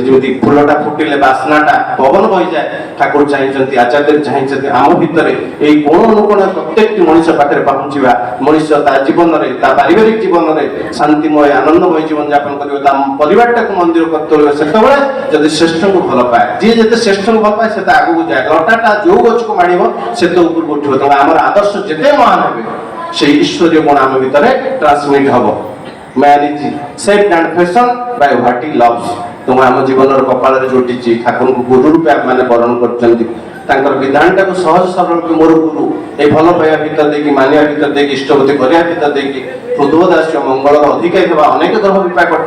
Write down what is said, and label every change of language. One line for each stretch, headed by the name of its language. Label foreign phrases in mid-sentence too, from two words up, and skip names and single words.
Odia: ଯେମିତି ଫୁଲଟା ଫୁଟିଲେ ବାସ୍ନାଟା ପବନ ବହିଯାଏ, ଠାକୁର ଚାହିଁଛନ୍ତି, ଆଚାର୍ଯ୍ୟ ଚାହିଁଛନ୍ତି ଆମ ଭିତରେ ଏଇ କୋଣ ଅନୁକୋଣ ପ୍ରତ୍ୟେକଟି ମଣିଷ ପାଖରେ ପହଞ୍ଚିବା। ମଣିଷ ତା ଜୀବନରେ, ତା ପାରିବାରିକ ଜୀବନରେ ଶାନ୍ତିମୟ ଆନନ୍ଦମୟ ଜୀବନ ଯାପନ କରିବ, ତା ପରିବାରଟାକୁ ମନ୍ଦିର କରି ତୋଳିବ। ସେତେବେଳେ ଯଦି ଶ୍ରେଷ୍ଠଙ୍କୁ ଭଲ ପାଏ, ଯିଏ ଯେତେ ଶ୍ରେଷ୍ଠଙ୍କୁ ଭଲ ପାଏ ସେତେ ଆଗକୁ ଯାଏ। ଲଟାଟା ଯୋଉ ଗଛକୁ ମାଡ଼ିବ ସେତେ ଉପରକୁ ଉଠିବ। ତେଣୁ ଆମର ଆଦର୍ଶ ଯେତେ ମହାନ ହେବେ, ସେଇ ଈଶ୍ୱରୀୟ ଗୁଣ ଆମ ଭିତରେ ଟ୍ରାନ୍ସମିଟ୍ ହବ।
English: Man is saved and fashion by what he loves.
Odia: ତେଣୁ ଆମ ଜୀବନର କପାଳରେ ଯୋଟିଛି, ଠାକୁରଙ୍କୁ ଗୁରୁ ରୂପେ ଆମମାନେ ବରଣ କରିଛନ୍ତି। ତାଙ୍କର ବିଧାନଟାକୁ ସହଜ ସରଳ ମୋର ଗୁରୁ এই ଭଲ ପାଇବା ଭିତରେ ଦେଇକି ମାନିବା ଭିତରେ ଦେଇକି ଇଷ୍ଟପତି କରିବା ଭିତରେ ଦେଇକି ହୃଦୟଦାସ୍ୟ ମଙ୍ଗଳର ଅଧିକାରୀ ହେବା ଅନେକ ଗ୍ରହ ବିପାକ କଟିବ।